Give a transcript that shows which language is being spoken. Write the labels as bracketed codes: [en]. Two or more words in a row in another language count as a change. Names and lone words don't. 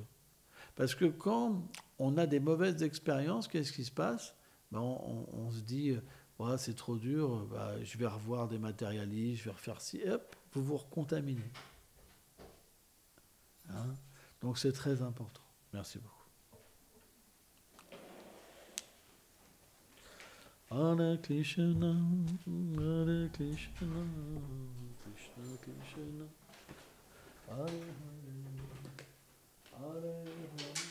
[fr] Parce que quand on a des mauvaises expériences, qu'est-ce qui se passe? On se dit, c'est trop dur, je vais revoir des matérialistes, je vais refaire ci, et hop, vous vous recontaminez. Donc c'est très important. Merci beaucoup. [sa] हरे कृष्ण, हरे कृष्ण, कृष्ण कृष्ण, हरे हरे, हरे हरे.